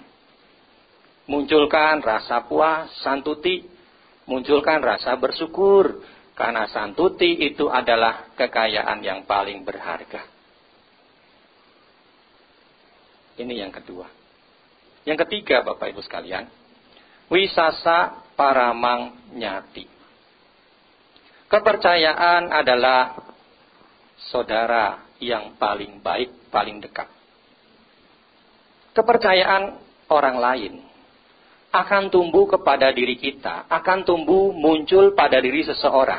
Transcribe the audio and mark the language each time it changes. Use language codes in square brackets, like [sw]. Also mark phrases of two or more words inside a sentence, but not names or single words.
[id] Munculkan rasa puas, santuti. Munculkan rasa bersyukur. Karena santuti itu adalah kekayaan yang paling berharga. Ini yang kedua. Yang ketiga, Bapak Ibu sekalian, [pi] wisasa paramang nyati. [id] Kepercayaan adalah saudara yang paling baik, paling dekat. Kepercayaan orang lain akan tumbuh kepada diri kita, akan tumbuh muncul pada diri seseorang.